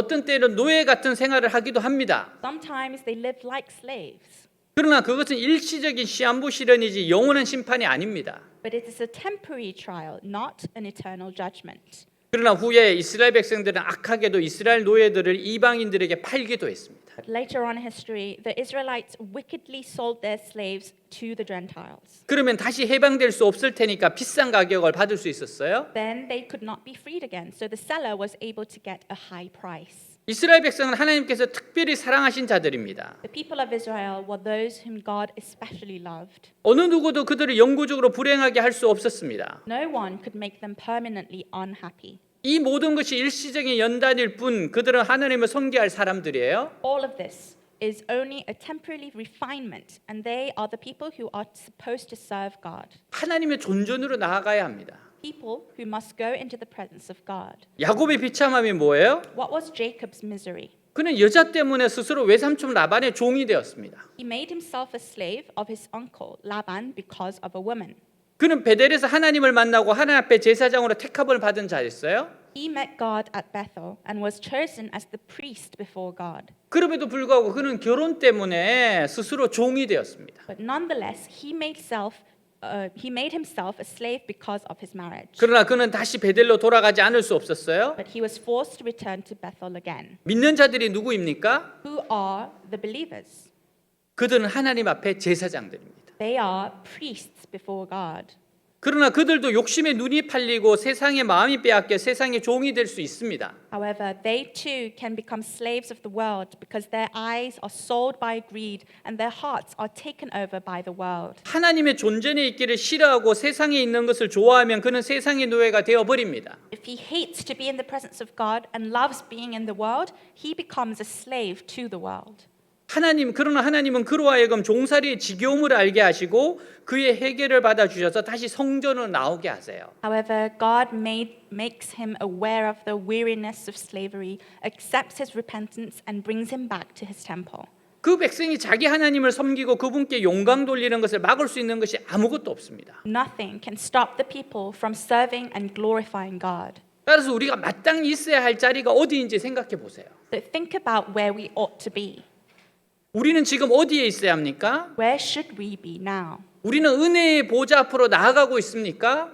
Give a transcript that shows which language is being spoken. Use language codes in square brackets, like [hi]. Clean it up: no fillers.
[ko] 어떤 때는 노예 같은 생활을 하기도 합니다. [en] Sometimes they live like slaves. [ko] 그러나 그것은 일시적인 시한부 시련이지 영원한 심판이 아닙니다. [en] But it is a temporary trial, not an eternal judgment. [ko] 그러나 후에 이스라엘 백성들은 악하게도 이스라엘 노예들을 이방인들에게 팔기도 했습니다. [en] But later on in history, the Israelites wickedly sold their slaves to the Gentiles. [ko] 그러면 다시 해방될 수 없을 테니까 비싼 가격을 받을 수 있었어요. [en] Then they could not be freed again, so the seller was able to get a high price. [ko] 이스라엘 백성은 하나님께서 특별히 사랑하신 자들입니다. [en] The people of Israel were those whom God especially loved. [ko] 어느 누구도 그들을 영구적으로 불행하게 할 수 없었습니다. [en] No one could make them permanently unhappy. [ko] 이 모든 것이 일시적인 연단일 뿐 그들은 하나님을 섬기할 사람들이에요. [en] All of this is only a temporary refinement, and they are the people who are supposed to serve God. [ko] 하나님의 존전으로 나아가야 합니다. [en] People who must go into the presence of God. [ko] 야곱의 비참함이 뭐예요? [en] What was Jacob's misery? [ko] 그는 여자 때문에 스스로 외삼촌 라반의 종이 되었습니다. [en] He made himself a slave of his uncle Laban because of a woman. [ko] 그는 베델에서 하나님을 만나고 하나님 앞에 제사장으로 택함을 받은 자였어요. [en] He met God at Bethel and was chosen as the priest before God. [ko] 그럼에도 불구하고 그는 결혼 때문에 스스로 종이 되었습니다. [en] But nonetheless, he made himself a slave because of his marriage. [ko] 그러나 그는 다시 베델로 돌아가지 않을 수 없었어요. [en] But he was forced to return to Bethel again. [ko] 믿는 자들이 누구입니까? [en] Who are the believers? [ko] 그들은 하나님 앞에 제사장들입니다. [en] They are priests before God. [ko] 그러나 그들도 욕심의 눈이 팔리고 세상의 마음이 빼앗겨 세상의 종이 될 수 있습니다. [en] However, they too can become slaves of the world because their eyes are sold by greed and their hearts are taken over by the world. [ko] 하나님의 존전에 있기를 싫어하고 세상에 있는 것을 좋아하면 그는 세상의 노예가 되어 버립니다. [en] If he hates to be in the presence of God and loves being in the world, he becomes a slave to the world. [ko] 그러나 하나님은 그로 하여금 종살이의 지겨움을 알게 하시고 그의 해결을 받아 주셔서 다시 성전으로 나오게 하세요. [en] However, God makes him aware of the weariness of slavery, accepts his repentance, and brings him back to his temple. [ko] 그 백성이 자기 하나님을 섬기고 그분께 영광 돌리는 것을 막을 수 있는 것이 아무것도 없습니다. [en] Nothing can stop the people from serving and glorifying God. [ko] 따라서 우리가 마땅히 있어야 할 자리가 어디인지 생각해 보세요. [en] So think about where we ought to be. [ko] 우리는 지금 어디에 있어야 합니까? [en] Where should we be now? [ko] 우리는 은혜의 보좌 앞으로 나아가고 있습니까?